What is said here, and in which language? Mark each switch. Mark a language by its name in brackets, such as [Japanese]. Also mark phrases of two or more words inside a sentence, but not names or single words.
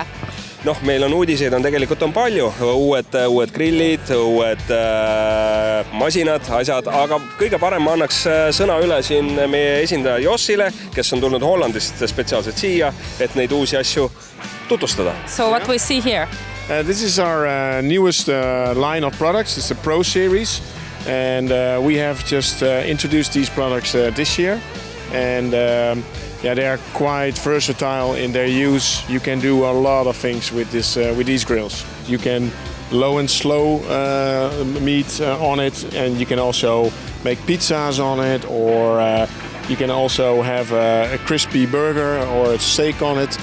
[Estonian] Noh, meil on uudiseid tegelikult on palju, uued grillid, uued masinad, asjad, aga kõige parem ma annaks sõna üle siin meie esindaja Jossile, kes on tulnud Hollandist spetsiaalselt siia, et neid uusi asju tutvustada. [English] So what we see here? This is our newest line of products. It's the Pro Series and we have just introduced these products this year and yeah, they are quite versatile in their use. You can do a lot of things with these grills. You can low and slow meat on it, and you can also make pizzas on it, or you can also have a crispy burger or a steak on it.